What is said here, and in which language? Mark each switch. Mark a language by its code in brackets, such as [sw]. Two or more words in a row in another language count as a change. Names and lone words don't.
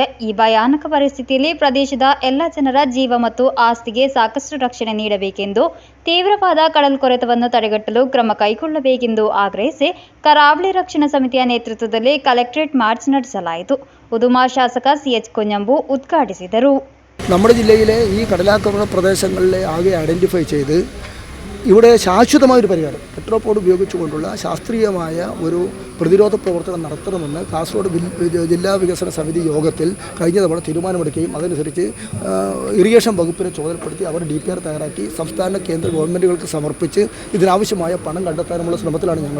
[kn] ಈ ಭಯಾನಕ ಪರಿಸ್ಥಿತಿಯಲ್ಲಿ ಪ್ರದೇಶದ ಎಲ್ಲ ಜನರ ಜೀವ ಮತ್ತು ಆಸ್ತಿಗೆ ಸಾಕಷ್ಟು ರಕ್ಷಣೆ ನೀಡಬೇಕೆಂದು ತೀವ್ರವಾದ ಕಡಲ್ಕೊರೆತವನ್ನು ತಡೆಗಟ್ಟಲು ಕ್ರಮ ಕೈಗೊಳ್ಳಬೇಕೆಂದು ಆಗ್ರಹಿಸಿ ಕರಾವಳಿ ರಕ್ಷಣಾ ಸಮಿತಿಯ ನೇತೃತ್ವದಲ್ಲಿ ಕಲೆಕ್ಟರೇಟ್ ಮಾರ್ಚ್ ನಡೆಸಲಾಯಿತು. ಉದುಮಾ ಶಾಸಕ CH കുഞ്ഞമ്പു ഉദ്ഘാടിಸಿದರು. [ml] നമ്മുടെ ജില്ലയിലെ ഈ കടലാക്രമണ പ്രദേശങ്ങളിലെ ആകെ ഐഡൻറ്റിഫൈ ചെയ്ത് ഇവിടെ ശാശ്വതമായൊരു പരിഹാരം ടെട്രോപോഡ് ഉപയോഗിച്ചുകൊണ്ടുള്ള ശാസ്ത്രീയമായ ഒരു പ്രതിരോധ പ്രവർത്തനം നടത്തണമെന്ന് കാസർഗോഡ് ജില്ലാ വികസന സമിതി യോഗത്തിൽ കഴിഞ്ഞ തവണ തീരുമാനമെടുക്കുകയും അതനുസരിച്ച് ഇറിഗേഷൻ വകുപ്പിനെ ചുമതലപ്പെടുത്തി അവർ DPR തയ്യാറാക്കി സംസ്ഥാന കേന്ദ്ര ഗവൺമെൻറ്റുകൾക്ക് സമർപ്പിച്ച് ഇതിനാവശ്യമായ പണം കണ്ടെത്താനുള്ള ശ്രമത്തിലാണ് ഞങ്ങൾ.